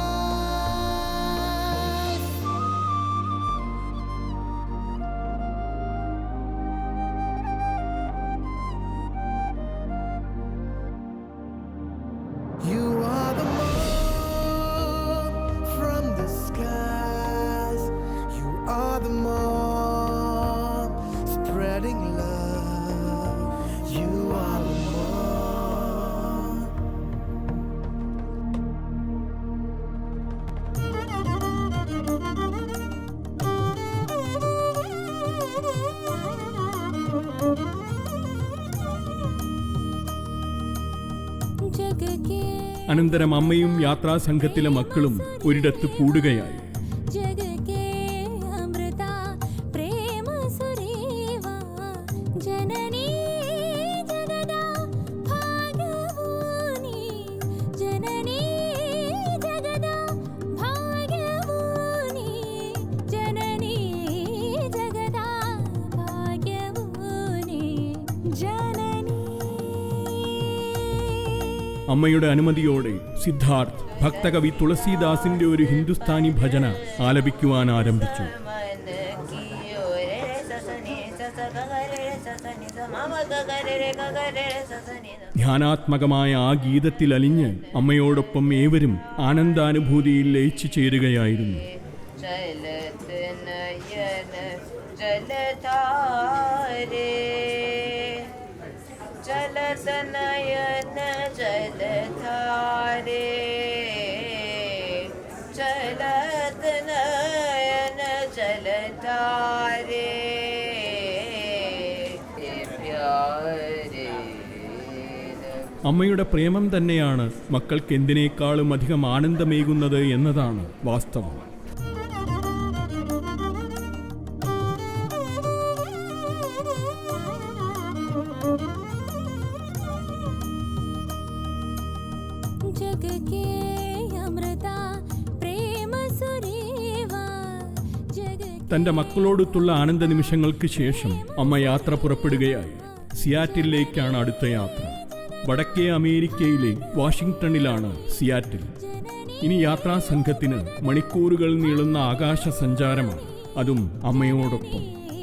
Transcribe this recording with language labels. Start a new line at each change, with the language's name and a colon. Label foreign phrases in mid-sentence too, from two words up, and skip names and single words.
English: You are the moon from the skies. You are the moon spreading love. You are the moon.
Hindi: जग के
Malayalam: അനന്തരം അമ്മയും യാത്രാസംഘത്തിലെ മക്കളും ഒരിടത്ത് കൂടുകയായി.
Hindi: जग के अमृता प्रेम सुरीवा, जननी जगदा भाग्यवनी, जननी जगदा भाग्यवनी, जननी जगदा भाग्यवनी, जननी.
Malayalam: അമ്മയുടെ അനുമതിയോടെ സിദ്ധാർത്ഥ് ഭക്തകവി തുളസീദാസിന്റെ ഒരു ഹിന്ദുസ്ഥാനി ഭജന ആലപിക്കുവാൻ ആരംഭിച്ചു. ധ്യാനാത്മകമായ ആ ഗീതത്തിൽ അലിഞ്ഞ് അമ്മയോടൊപ്പം ഏവരും ആനന്ദാനുഭൂതിയിൽ ലയിച്ചു ചേരുകയായിരുന്നു.
Hindi: चलत नयन जलधारे, चलत नयन जलधारे, प्यारे.
Malayalam: അമ്മയുടെ പ്രേമം തന്നെയാണ് മക്കൾക്ക് എന്തിനേക്കാളും അധികം ആനന്ദമേകുന്നത് എന്നതാണ് വാസ്തവം.
Hindi: जग के अमृता प्रेम सुरीवा, जग
Malayalam: തന്റെ മക്കളോടൊത്തുള്ള ആനന്ദ നിമിഷങ്ങൾക്ക് ശേഷം അമ്മ യാത്ര പുറപ്പെടുകയായി. സിയാറ്റിലേക്കാണ് അടുത്ത യാത്ര. വടക്കേ അമേരിക്കയിലെ വാഷിംഗ്ടണിലാണ് സിയാറ്റിൽ. ഇനി യാത്രാസംഘത്തിന് മണിക്കൂറുകൾ നീളുന്ന ആകാശ സഞ്ചാരമാണ്, അതും അമ്മയോടൊപ്പം.